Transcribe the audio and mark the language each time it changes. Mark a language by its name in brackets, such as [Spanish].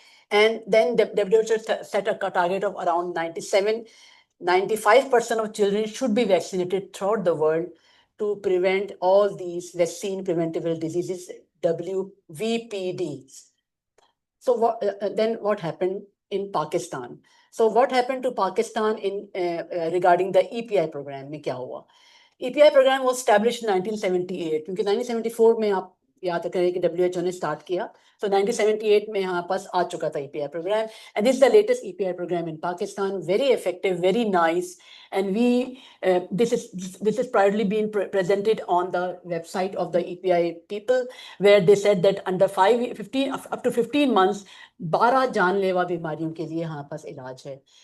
[English] And then the WHO set a target of around 95% of children should be vaccinated throughout the world to prevent all these vaccine preventable diseases, WVPDs. So then what happened in Pakistan? So what happened to Pakistan regarding the EPI program? [Urdu] में क्या हुआ? [English] EPI program was established in 1978, [Urdu] क्योंकि 1974 में आप याद करें कि WHO ने start किया. [English] So [Urdu] 1978 में यहाँ पास आ चुका था [English] EPI program, and this is the latest EPI program in Pakistan. Very effective, very nice, and this is proudly being presented on the website of the EPI people, where they said that under 15 up to 15 months [Urdu] 12 जानलेवा बीमारियों के लिए यहाँ पास इलाज है.